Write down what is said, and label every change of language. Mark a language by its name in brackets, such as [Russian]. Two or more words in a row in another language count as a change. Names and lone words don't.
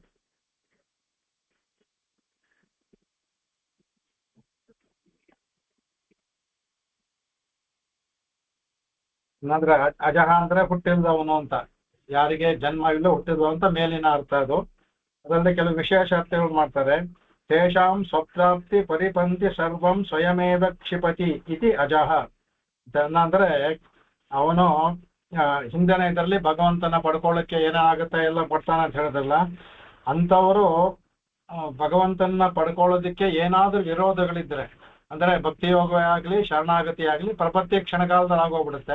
[Kannada] ಅಂದ್ರೆ ಅಜಃ ಅಂದ್ರೆ ಹುಟ್ಟಿಲ್ದವನು ಅಂತ, ಯಾರಿಗೆ ಜನ್ಮ ಇಲ್ಲ ಹುಟ್ಟಿದ್ವು ಅಂತ ಮೇಲಿನ ಅರ್ಥ. ಅದು ಅದರಲ್ಲಿ ಕೆಲವು ವಿಶೇಷ ಅರ್ಥಗಳು ಮಾಡ್ತಾರೆ. [Sanskrit] ತೇಷಾಂ ಸ್ವಪ್ರಾಪ್ತಿ ಪರಿಪಂಥಿ ಸರ್ವಂ ಸ್ವಯಮೇವ ಕ್ಷಿಪತಿ ಇತಿ ಅಜಃ [Kannada] ಅಂದ್ರೆ ಅವನು ಹಿಂದಿನ ಇದರಲ್ಲಿ ಭಗವಂತನ ಪಡ್ಕೊಳ್ಳೋಕ್ಕೆ ಏನಾಗುತ್ತೆ ಎಲ್ಲ ಪಡ್ತಾನೆ ಅಂತ ಹೇಳಿದ್ರಲ್ಲ, ಅಂಥವರು ಭಗವಂತನ ಪಡ್ಕೊಳ್ಳೋದಕ್ಕೆ ಏನಾದ್ರೂ ವಿರೋಧಗಳಿದ್ರೆ, ಅಂದ್ರೆ ಭಕ್ತಿಯೋಗವೇ ಆಗಲಿ ಶರಣಾಗತಿ ಆಗಲಿ ಪ್ರಪತ್ತಿ ಕ್ಷಣಕಾಲದಲ್ಲಿ ಆಗೋಗ್ಬಿಡುತ್ತೆ.